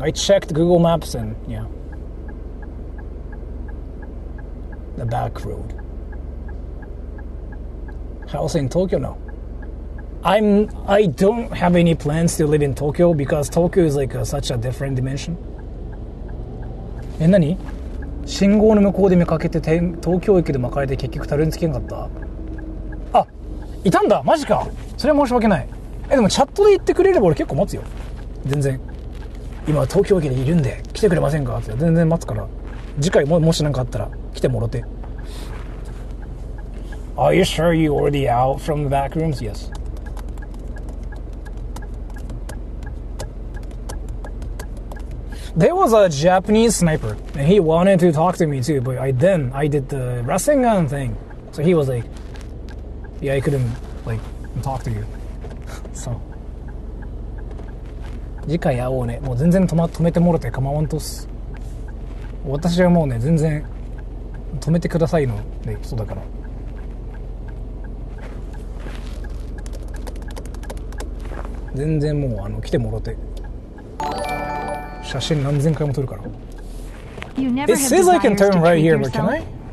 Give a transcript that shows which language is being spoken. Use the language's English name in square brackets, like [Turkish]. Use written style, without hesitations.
[English] I checked Google Maps and yeah. The back road. House in Tokyo? No. I don't have any plans to live in Tokyo because Tokyo is like such a different dimension. [Japanese] 何？信号の向こうで見かけて東京駅で巻かれて結局たどり着けなかった。あ、いたんだ、マジか。それは申し訳ない。でもチャットで言ってくれれば俺結構待つよ。全然。今東京駅にいるんで来てくれませんかって全然待つから。次回もし何かあったら来てもろて。 [English] Are you sure you already out from the Backrooms? Yes. There was a Japanese sniper, and he wanted to talk to me too, but I did the Rasengan thing. So he was like, yeah, I couldn't, like, talk to you. So. [Japanese] 次回会おうね。もう全然止めてもろて構わんとっす。私はもうね、全然止めてくださいのね、そうだから。全然もう来てもろて。写真何千回も撮るから。 [English] It says I can turn right here, but can I?